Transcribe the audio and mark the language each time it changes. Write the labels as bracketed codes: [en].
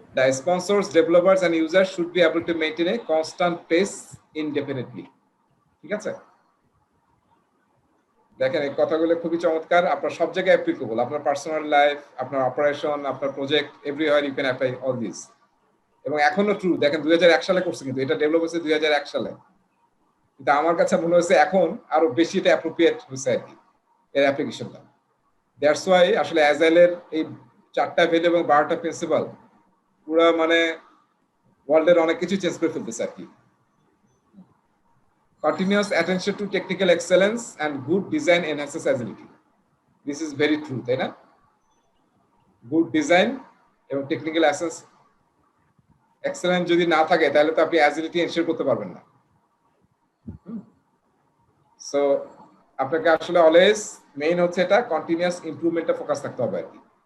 [en] The sponsors, developers and users should be able to maintain a constant pace indefinitely. [bn] ঠিক আছে, দেখেন এই কথাগুলো খুবই চমৎকার, আপনার সব জায়গায় অ্যাপ্লিকেবল, আপনার পার্সোনাল লাইফ, আপনার অপারেশন, আপনার project, [en] Everywhere you can apply all this. [bn] এবং এখনো ট্রু, দেখেন 2001 সালে করছে, কিন্তু এটা ডেভেলপ হয়েছে 2001 সালে, কিন্তু আমার কাছে মনে হয়েছে এখন আরো বেশি এটা অ্যাপ্রোপ্রিয়েট হয়েছে আর কি এর অ্যাপ্লিকেশনটা। [en] that's why [bn] আসলে অ্যাজাইলের এই 4টা ভ্যালু এবং 12টা প্রিন্সিপাল পুরো মানে ওয়ার্ল্ডের অনেক কিছু চেঞ্জ করে ফেলতেছে আর কি। [en] Continuous attention to technical excellence and good design enhances agility. This is very true, [bn] তাই না? [en] Good design [bn] এবং টেকনিক্যাল এক্সেলেন্স যদি না থাকে তাহলে তো আপনি অ্যাজিলিটি এনশিওর করতে পারবেন না। সো আপনাকে আসলে অলওয়েজ মেইন হচ্ছে এটা কন্টিনিউয়াস ইমপ্রুভমেন্টে ফোকাস থাকতে হবে আর কি।